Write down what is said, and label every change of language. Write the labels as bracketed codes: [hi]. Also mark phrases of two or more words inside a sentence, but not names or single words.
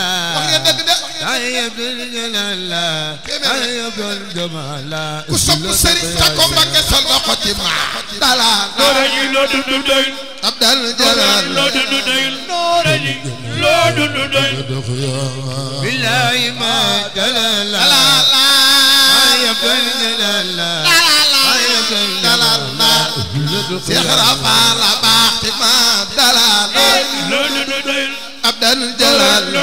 [wo] wax ngeen dëgg de [ar] عبد الجلال عبد الجمال [wo] ku sopp Sëriñ ta ko Mbakke sa loxo ci [ar] ما دلال عبد الجلال بالله ما دلال عبد الجلال عبد الجلال [wo] Seex Rafal baax ci [ar] ما دلال عبد الجلال